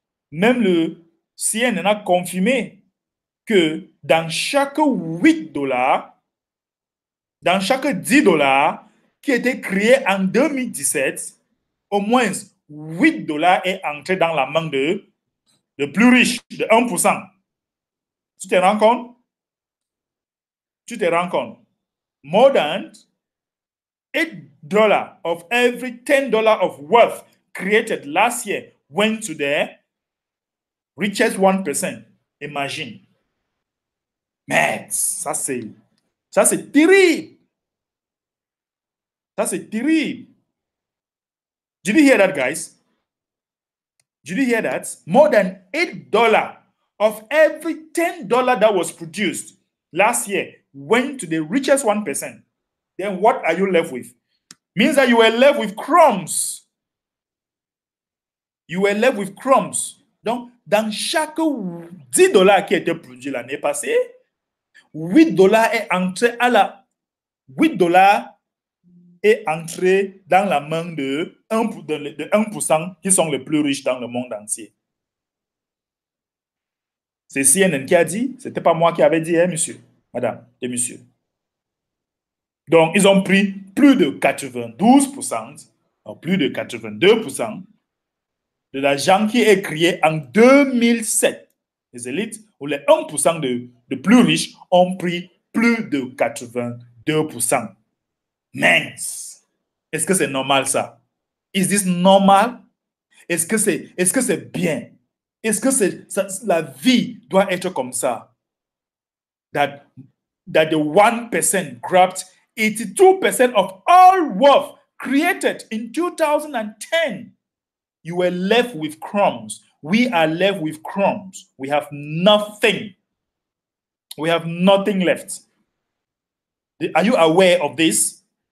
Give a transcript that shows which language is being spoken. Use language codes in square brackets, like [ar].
[fr] Même le CNN a confirmé que dans chaque $8, dans chaque $10 qui était créé en 2017, au moins $8 est entré dans la main de plus riche, de 1%. Tu te rends compte? Tu te rends compte? [en] More than $8 of every $10 of wealth created last year went to the richest 1%. Imagine. [fr] Mais ça c'est terrible. [en] Ça c'est terrible. Did you hear that, guys? Did you hear that? More than $8 of every $10 that was produced last year went to the richest 1%. Then what are you left with? Means that you were left with crumbs. You were left with crumbs. [fr] Donc, dans chaque $10 qui a été produit l'année passée, $8 est entré $8 est entré dans la main de 1% qui sont les plus riches dans le monde entier. C'est CNN qui a dit, ce n'était pas moi qui avais dit, hein, monsieur, madame et monsieur. Donc, ils ont pris plus de 92%, ou plus de 82% de l'argent qui est créé en 2007. Les élites, ou les 1% de plus riches, ont pris plus de 82%. Mince! Est-ce que c'est normal ça? [en] Is this normal? [fr] Est-ce que c'est bien? Est-ce que la vie doit être comme ça? [en] That the 1% grabbed 82% of all wealth created in 2010. You were left with crumbs. We are left with crumbs. We have nothing. We have nothing left. Are you aware of this?